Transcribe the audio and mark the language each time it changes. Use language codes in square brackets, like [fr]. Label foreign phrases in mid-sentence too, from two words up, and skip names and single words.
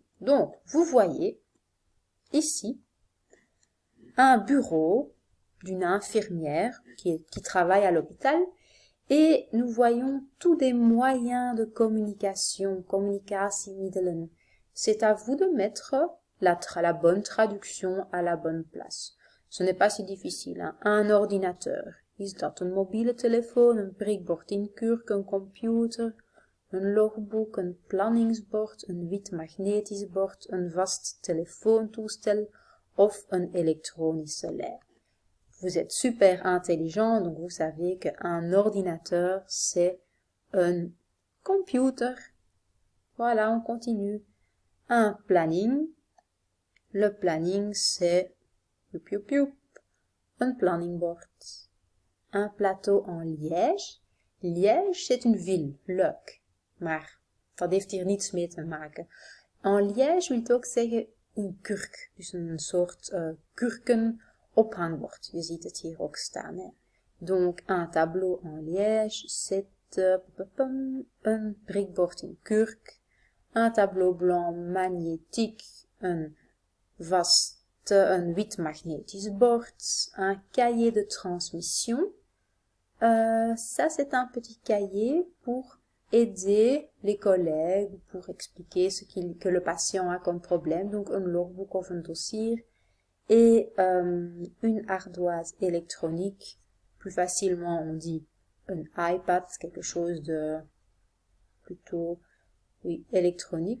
[fr] Donc, vous voyez, ici, un bureau d'une infirmière qui travaille à l'hôpital et nous voyons tous des moyens de communication, communicatiemiddelen. C'est à vous de mettre la bonne traduction à la bonne place. Ce n'est pas si difficile. Hein? Un ordinateur. [nl] Is dat een mobiele telefoon, een prikbord in kurk, een computer, een logboek, een planningsbord, een wit magnetisch bord, een vast telefoontoestel of een elektronische lei. [fr] Vous êtes super intelligent, donc vous savez qu'un ordinateur, c'est un computer. Voilà, on continue. Un planning. Le planning, c'est un planningboard. Un plateau en liège. Liège, c'est une ville, [nl] leuk. Maar dat heeft hier niets mee te maken. [fr] En liège [nl] wil ook zeggen een kurk. Dus een soort kurken ophangbord. Je ziet het hier ook staan. Hè. [fr] Donc, un tableau en liège, c'est un [nl] prikbord in kurk. [fr] Un tableau blanc magnétique, un [nl] wit magnetisch bord, [fr] un cahier de transmission. Ça, c'est un petit cahier pour aider les collègues, pour expliquer que le patient a comme problème, donc un logboek of un dossier, et une ardoise électronique, plus facilement on dit un iPad, quelque chose de plutôt électronique.